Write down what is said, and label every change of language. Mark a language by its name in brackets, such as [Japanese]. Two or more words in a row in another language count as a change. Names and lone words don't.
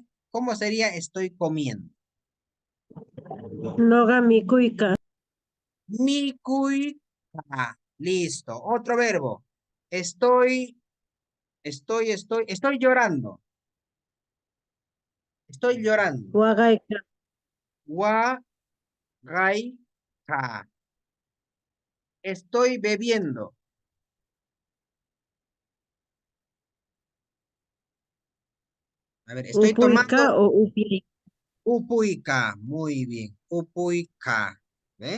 [Spanish] ¿Cómo sería estoy comiendo? [Quechua] Noga mikuika. Mikui ka. [Spanish] Listo. Otro verbo. Estoy llorando. Estoy llorando. [Quechua] Wagaika. Wa, gai, ka. [Spanish] Estoy bebiendo. A ver, estoy [Quechua] Upuika [Spanish] tomando [Quechua] o upi. [Spanish] upuica. Muy bien. Upuica. ¿Ve?